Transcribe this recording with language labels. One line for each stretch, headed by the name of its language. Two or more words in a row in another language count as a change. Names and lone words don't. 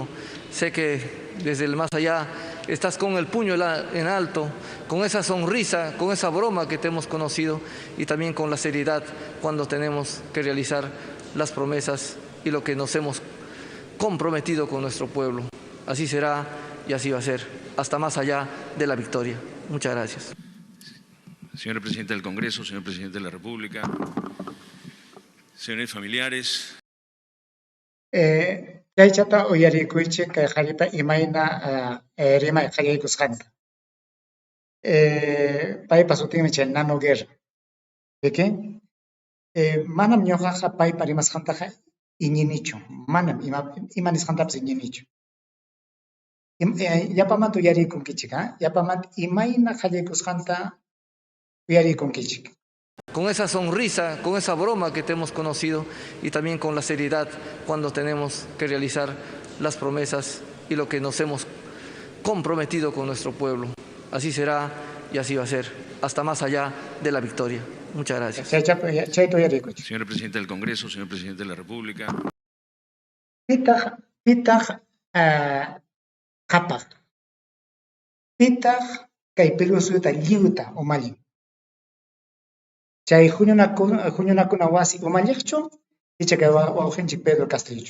Spanish: Sé que desde el más allá estás con el puño en alto, con esa sonrisa, con esa broma que te hemos conocido, y también con la seriedad cuando tenemos que realizar las promesas y lo que nos hemos comprometido con nuestro pueblo. Así será y así va a ser, hasta más allá de la victoria. Muchas gracias. Señor Presidente del Congreso, señor Presidente de la República, señores familiares.
Quechua: Yaychata uyarikuychi kay qharipa imayna rimay qallaykusqanta. Paypa sutinmi chay Nano Guerra. ¿Piki? Manam ñuqaqa paypa rimasqantaqa iñinichu. Manam imanisqantapas iñinichu. Yapamanta uyarikunkichik, yapamanta imayna qallaykusqanta uyarikunkichik.
Spanish: Con esa sonrisa, con esa broma que te hemos conocido, y también con la seriedad cuando tenemos que realizar las promesas y lo que nos hemos comprometido con nuestro pueblo. Así será y así va a ser, hasta más allá de la victoria. Muchas gracias. Señor Presidente del Congreso, señor Presidente de la República.
Quechua: Pitaq qapaq. Pitaq kay Perú suyuta lliwta umalin. Chay huñunakuna wasi umalliqchu, icha kay wawqinchik Pedro Castillo.